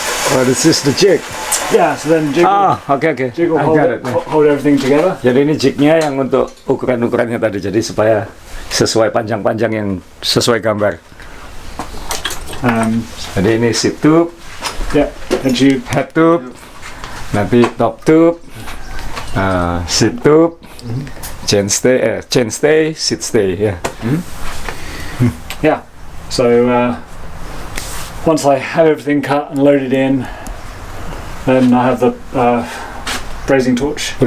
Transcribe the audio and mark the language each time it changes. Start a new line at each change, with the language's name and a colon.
English: Oh, this is the jig. Yeah, so then jig Okay. jig will I hold, got it. hold everything together.
Indonesian: Jadi ini jignya yang untuk ukuran-ukurannya tadi, jadi supaya sesuai panjang-panjang yang sesuai gambar. Jadi ini seat tube,
English: Yeah, head tube.
Indonesian: head tube, nanti top tube, seat tube, chain stay, seat stay, ya.
English: Yeah. So once I have everything cut and loaded in, then I have the brazing torch.